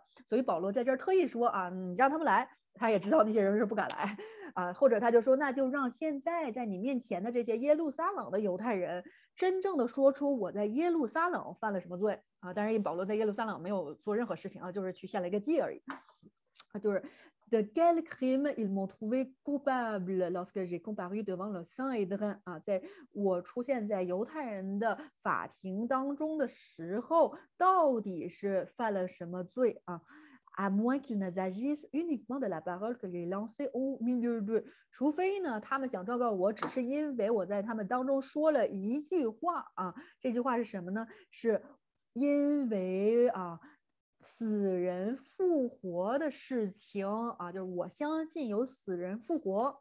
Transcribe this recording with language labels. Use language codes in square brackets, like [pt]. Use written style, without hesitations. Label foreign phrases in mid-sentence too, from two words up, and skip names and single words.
[zh] 所以保罗在这儿特意说啊，你让他们来。他也知道那些人是不敢来啊，或者他就说，那就让现在在你面前的这些耶路撒冷的犹太人真正的说出我在耶路撒冷犯了什么罪啊。当然，保罗在耶路撒冷没有做任何事情啊，就是去献了一个祭而已啊， [fr] 就是。De quel crime ils m'ont trouvé coupable lorsque j'ai comparu devant le Saint-Hédrin 啊， [zh] 在我出现在犹太人的法庭当中的时候，到底是犯了什么罪啊 [fr] ？À moins qu'ils n'agissent uniquement de la parole que j'ai lancée au milieu d'eux， [zh] 除非呢，他们想状告我，只是因为我在他们当中说了一句话啊。这句话是什么呢？是因为啊，死人复活的事情啊，就是我相信有死人复活。